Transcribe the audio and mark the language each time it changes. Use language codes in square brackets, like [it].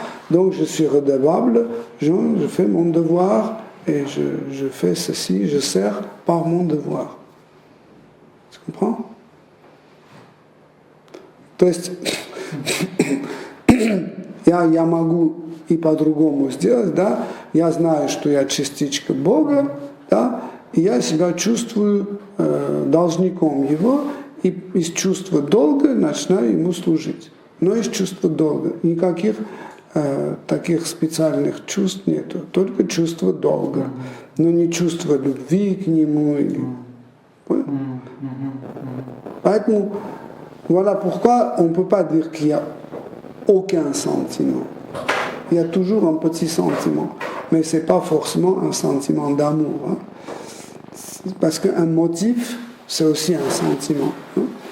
[fr] Donc je suis redevable, je fais mon devoir et je fais ceci, je sers par mon devoir. Tu comprends? [ru] То есть я могу и по-другому сделать, да? Я знаю, что я частичка Бога, да? И я себя чувствую должником Его, и из чувства долга начинаю Ему служить. Но из чувства долга. Никаких таких специальных чувств нету, только чувство долга. Но не чувство любви к Нему. Поэтому, [fr] voilà pourquoi on ne peut pas dire qu'il n'y a aucun sentiment. Il y a toujours un petit sentiment, mais ce n'est pas forcément un sentiment d'amour. Hein. Parce qu'un motif, c'est aussi un sentiment. Hein.